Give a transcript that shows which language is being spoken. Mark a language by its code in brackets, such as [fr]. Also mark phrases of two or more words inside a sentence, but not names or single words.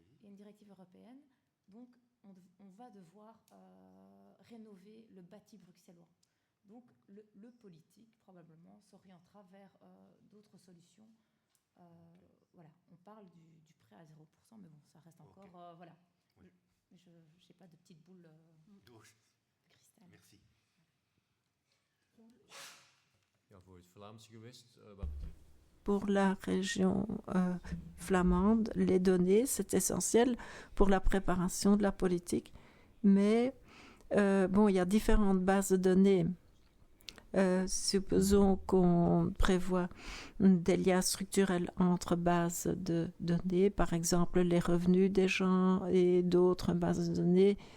[fr] Il y a une directive européenne. Donc, on va devoir rénover le bâti bruxellois. Donc, le politique, probablement, s'orientera vers d'autres solutions. Voilà, on parle du prêt à 0%, mais bon, ça reste encore... Okay. Voilà. Oui. Je n'ai pas de petite boule de cristal. Merci. [nl] Ja, voor het Vlaamse gewest, [fr] Pour la région flamande, les données, c'est essentiel pour la préparation de la politique. Mais bon, il y a différentes bases de données. Supposons qu'on prévoit des liens structurels entre bases de données, par exemple les revenus des gens et d'autres bases de données.